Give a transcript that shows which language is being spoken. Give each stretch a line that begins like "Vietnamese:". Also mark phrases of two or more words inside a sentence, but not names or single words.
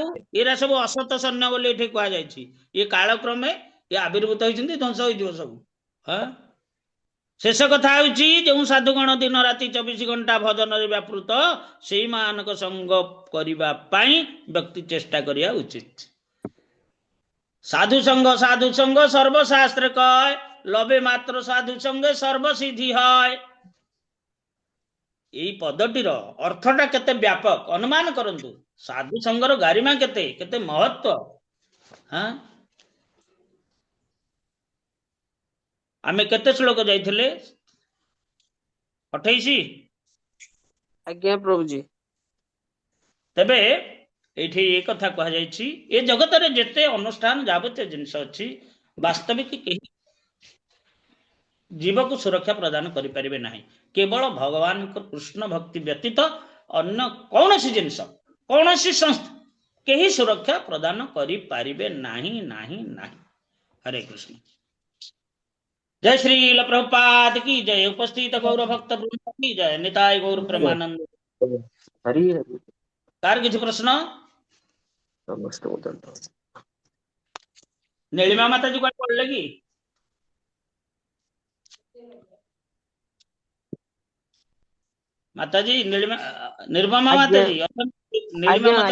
Odia: ଏରା ସବୁ ଅସତ ସୈନ୍ୟ ବୋଲି ଏଠି କୁହାଯାଇଛି। ଇଏ କାଳକ୍ରମେ ଆବିର୍ଭୂତ ହେଇଛନ୍ତି, ଧ୍ୱଂସ ହେଇଯିବ ସବୁ। ଶେଷ କଥା ହେଉଛି, ଯେଉଁ ସାଧୁଗଣ ଦିନ ରାତି 24 ଘଣ୍ଟା ଭଜନରେ ବ୍ୟାପୃତ, ସେଇମାନଙ୍କ ସଙ୍ଗ କରିବା ପାଇଁ ବ୍ୟକ୍ତି ଚେଷ୍ଟା କରିବା ଉଚିତ।
Bangla: সাধু সঙ্গ সর্বশাস্ত্রে কয়, লবে মাত্র সাধু সঙ্গে সর্বসিদ্ধি হয়।
Odia: ଏଇ ପଦଟିର ଅର୍ଥଟା କେତେ ବ୍ୟାପକ ଅନୁମାନ କରନ୍ତୁ। ସାଧୁ ସଙ୍ଗର ଗରିମା କେତେ କେତେ ମହତ୍ତ୍ୱ। ଆମେ କେତେ ଶ୍ଲୋକ ଯାଇଥିଲେ? 28। ଆଜ୍ଞା ପ୍ରଭୁଜୀ। ତେବେ ଏଇଠି ଏ କଥା କୁହାଯାଇଛି, ଏ ଜଗତରେ ଯେତେ ଅନୁଷ୍ଠାନ ଯାବତୀୟ ଜିନିଷ ଅଛି, ବାସ୍ତବିକ କେହି ଜୀବକୁ ସୁରକ୍ଷା ପ୍ରଦାନ କରିପାରିବେ ନାହିଁ। କେବଳ ଭଗବାନଙ୍କ କୃଷ୍ଣ ଭକ୍ତି ବ୍ୟତୀତ ଅନ୍ୟ କୌଣସି ଜିନିଷ, କୌଣସି ସଂସ୍ଥା କେହି ସୁରକ୍ଷା ପ୍ରଦାନ କରିପାରିବେ ନାହିଁ ନାହିଁ ନାହିଁ। ହରେ କୃଷ୍ଣ।
Hindi: जय श्री प्रभुपाद की जय। उपस्थित गौर भक्त वृंद की जय। निताय गौर प्रेमानंद। हरि हरि। कार किसी प्रश्न? नमस्ते। नीलिमा माता जी को पढ़ लेगी? माता जी निर्ममा माता जी, नीलिमा माता